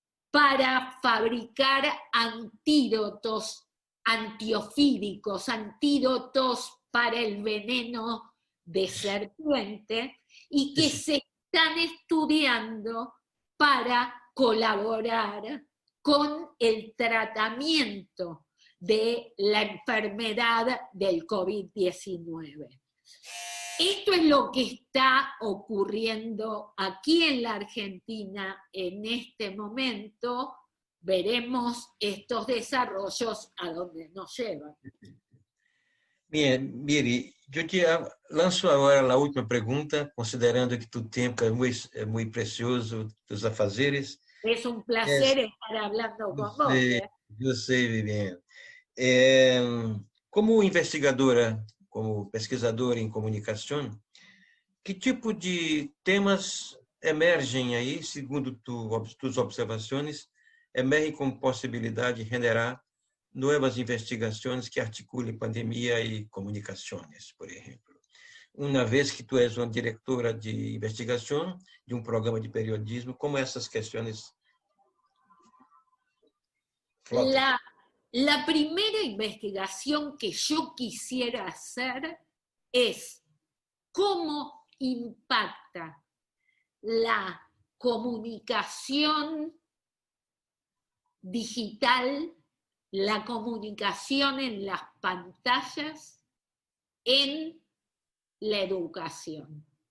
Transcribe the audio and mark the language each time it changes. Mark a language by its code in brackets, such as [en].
[es] para fabricar antídotos antiofídicos, antídotos para el veneno de serpiente, y que se están estudiando para colaborar con el tratamiento de la enfermedad del COVID-19. Esto es lo que está ocurriendo aquí en la Argentina en este momento. Veremos estos desarrollos a dónde nos llevan. Bien, Miri, [pt] Eu te lanço agora a última pergunta, considerando que tu tempo é muito precioso, tus afazeres. [es] Es un placer estar hablando con vos. [pt] Eu sei, Viviane. É, como investigadora, como pesquisadora em comunicação, que tipo de temas emergem aí, segundo tuas observações, emergem como possibilidade de generar novas investigações que articulem pandemia e comunicações, por exemplo? Uma vez que tu és uma diretora de investigação de um programa de periodismo, como essas questões flotam? [es] La primera investigación que yo quisiera hacer es cómo impacta la comunicación digital, la comunicación en las pantallas, en la educación.